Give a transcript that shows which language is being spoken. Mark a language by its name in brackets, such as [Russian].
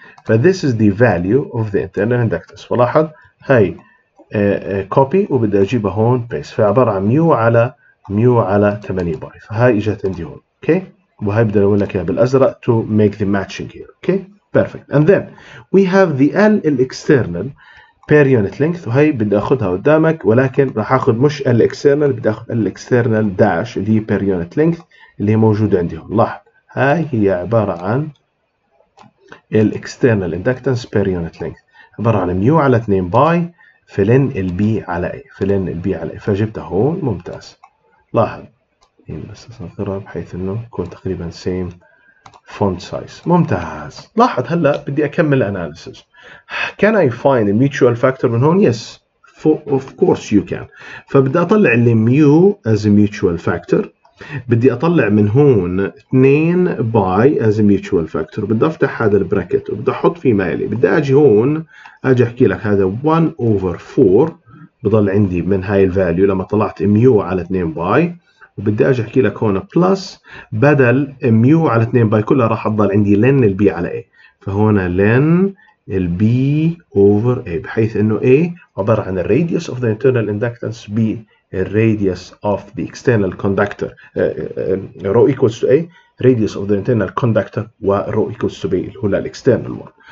[English] ف this is the value of the internal inductance. [Arabic] ولاحظ هاي كوبي وبدي اجيبها هون بيس, فعباره عن ميو على 8 باي, فهاي اجت عندي هون. اوكي. وهاي بدي اقول لك اياها بالازرق [English] to make the matching here. Okay. perfect. and then we have the [Arabic] الاكسترنال [English] per unit length, [Arabic] وهي بدي اخذها قدامك, ولكن راح اخذ مش الاكسترنال, بدي اخذ الاكسترنال داش اللي هي per unit length اللي هي موجوده عندي هون. لاحظ هاي هي عباره عن الاكسترنال اندكتنس [English] per unit length, [Arabic] عباره عن ميو على 2 باي في لن البي على اي فجبتها هون. ممتاز. لاحظ بس اصغرها بحيث انه يكون تقريبا سيم فونت سايز. ممتاز. لاحظ هلا بدي اكمل اناليسيس. [English] can I find a mutual factor [Arabic] من هون؟ [English] yes of course you can. [Arabic] فبدي اطلع اللي ميو [English] as a mutual factor, [Arabic] بدي اطلع من هون 2 باي as a mutual factor, بدي افتح هذا البراكت وبدي احط فيه ما يلي. بدي اجي هون اجي احكي لك هذا 1 over 4 بضل عندي من هاي الفاليو لما طلعت ميو على 2 باي, وبدي اجي احكي لك هون بلس بدل ميو على 2 باي كلها راح تضل عندي لن البي على اي, فهون لن البي اوفر اي, بحيث انه اي عباره عن الراديوس اوف ذا [English] internal inductance [Arabic] ب الراديوس اوف ذا external conductor رو [English] equals to a radius of the internal conductor [Arabic] ورو equals to b اللي هو الاكسترنال one.